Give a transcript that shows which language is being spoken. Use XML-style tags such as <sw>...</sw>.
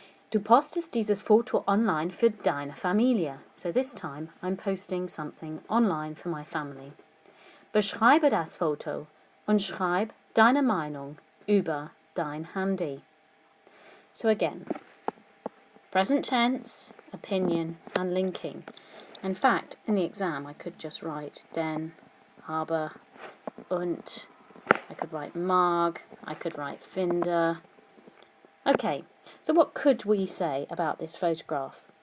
<de>Du postest dieses Foto online für deine Familie.</de> <en>So this time I'm posting something online for my family.</en> <de>Beschreibe das Foto und schreib deine Meinung über dein Handy.</de> <en>So again, present tense, opinion and linking. In fact, in the exam I could just write denn, aber, und. I could write mag, I could write finde. Okay, so what could we say about this photograph?</en>